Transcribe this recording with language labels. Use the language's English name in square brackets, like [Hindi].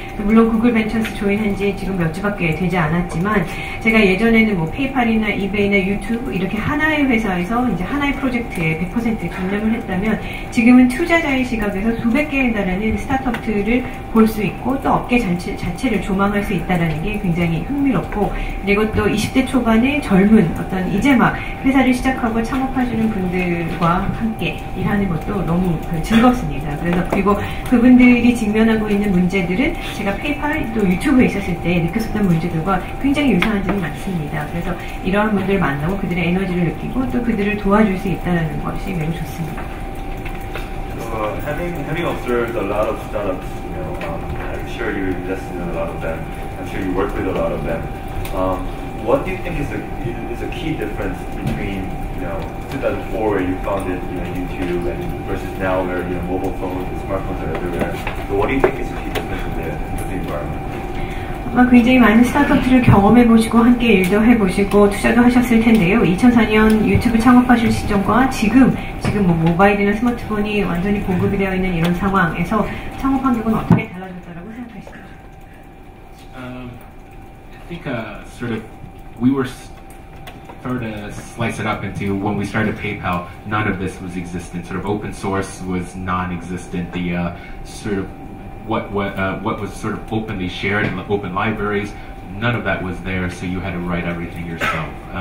[Korean] 물론 구글 벤처스 조인한 지 지금 몇 주밖에 되지 않았지만 제가 예전에는 뭐 페이팔이나 이베이나 유튜브 이렇게 하나의 회사에서 이제 하나의 프로젝트에 100% 전념을 했다면 지금은 투자자의 시각에서 수백 개에 달하는 스타트업들을 볼 수 있고 또 업계 자체를 조망할 수 있다는 게 굉장히 흥미롭고 그리고 또 20대 초반의 젊은 어떤 이제 막 회사를 시작하고 창업하시는 분들과 함께 일하는 것도 너무 즐겁습니다. 그래서 그리고 그분들이 직면하고 있는 문제들은 제가 페이팔 또 유튜브에 있었을 때 느꼈었던 문제들과 굉장히 유사한 점이 많습니다. 그래서 이러한 분들을 만나고 그들의 에너지를 느끼고 또 그들을 도와줄 수 있다는 것이 매우 좋습니다. [English] So, having observed a lot of startups, I'm sure you invested in a lot of them. I'm sure you work with a lot of them. What do you think is a key difference between 2004 where you founded YouTube and versus now where mobile phones and smartphones are everywhere? So what do you think is the key difference in the environment? [Korean] 굉장히 많은 스타트업들을 경험해보시고 함께 일도 해보시고 투자도 하셨을 텐데요. 2004년 유튜브 창업하실 시점과 지금 뭐 모바일이나 스마트폰이 완전히 보급이 되어 있는 이런 상황에서 창업 환경은 어떻게 달라졌다라고 생각하시나요? [English] I think sort of we were sort of slice it up into when we started PayPal, none of this was existent. Sort of open source was non-existent. The sort of what was sort of openly shared in the open libraries, none of that was there, so you had to write everything yourself.